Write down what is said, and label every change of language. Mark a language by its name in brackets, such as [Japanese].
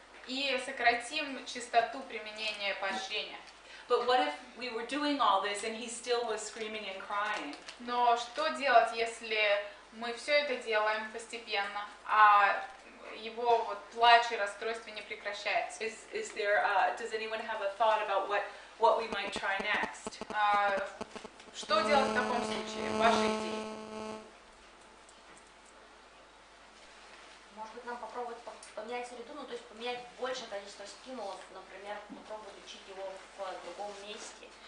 [Russian] И сократим частоту применения поощрения. [English] But what if we were doing all this and he still was screaming and crying? [Russian] Но что делать, если мы все это делаем постепенно, а его вот плач и расстройство не прекращается? [English] Is there? Does anyone have a thought about what we might try next? [Russian] Что делать в таком случае? Ваши идеи? Может быть, нам попробовать поменять среду, ну то есть поменять большее количество стимулов, например, попробовать учить его в другом месте.